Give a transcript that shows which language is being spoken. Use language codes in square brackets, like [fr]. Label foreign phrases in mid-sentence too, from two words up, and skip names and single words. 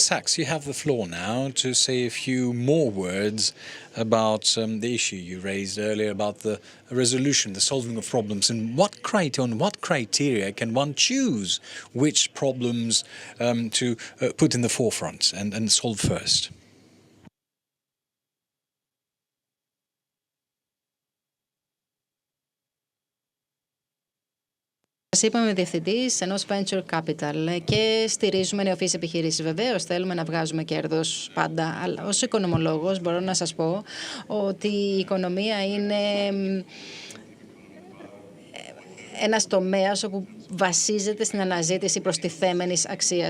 [en] Sachs, you have the floor now to say a few more words about the issue you raised earlier about the resolution, the solving of problems, and on what criteria can one choose which problems to put in the forefront and solve first. [el] Είπαμε διευθυντής ενός [en] venture capital [el] και στηρίζουμε νεοφυείς επιχειρήσεις. Βεβαίως θέλουμε να βγάζουμε κέρδος πάντα, αλλά ως οικονομολόγος μπορώ να σας πω ότι η οικονομία είναι ένας τομέας όπου βασίζεται στην αναζήτηση προστιθέμενης αξίας.